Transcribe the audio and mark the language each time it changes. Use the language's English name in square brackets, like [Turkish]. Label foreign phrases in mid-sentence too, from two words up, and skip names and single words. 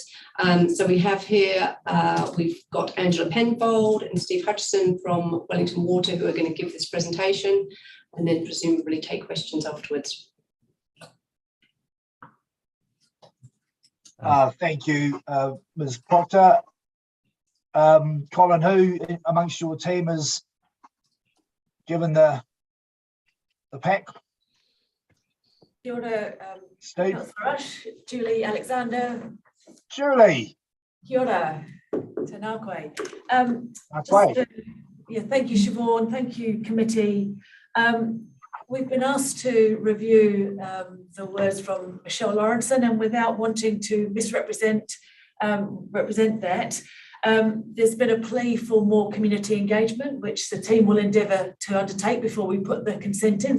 [English] So we have here, we've got Angela Penfold and Steve Hutchison from Wellington Water who are going to give this presentation and then presumably take questions afterwards. Thank you, Ms. Proctor. Colin, who amongst your team has given the pack? [Māori] Kia ora, Steve. [English] Councillor Rush, Julie Alexander. Julie. [Māori] Kia ora, tēnā koe. [English] Yeah, thank you, Siobhan. Thank you, committee. We've been asked to review the words from Michelle Lawrenson, and without wanting to misrepresent that, there's been a plea for more community engagement, which the team will endeavour to undertake before we put the consent in.